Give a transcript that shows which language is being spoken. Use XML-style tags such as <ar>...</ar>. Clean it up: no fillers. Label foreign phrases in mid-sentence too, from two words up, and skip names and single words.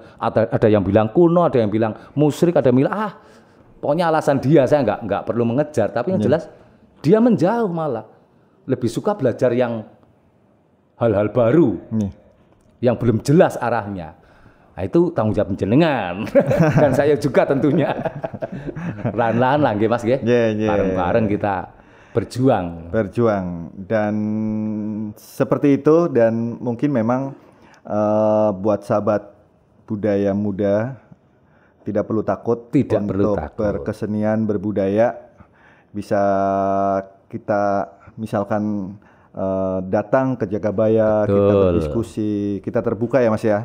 <id>Ada yang bilang kuno, ada yang bilang musyrik, ada yang bilang pokoknya alasan dia, saya nggak perlu mengejar. Tapi yang jelas dia menjauh malah lebih suka belajar yang hal-hal baru yang belum jelas arahnya. Nah, itu tanggung jawab jenengan dan saya juga tentunya. Pelan-pelan lah nggih Mas nggih. Bareng-bareng kita berjuang. Dan seperti itu, dan mungkin memang buat sahabat budaya muda tidak perlu takut untuk berkesenian, berbudaya. Bisa kita misalkan datang ke Jagabaya, kita berdiskusi, kita terbuka ya Mas ya.</id>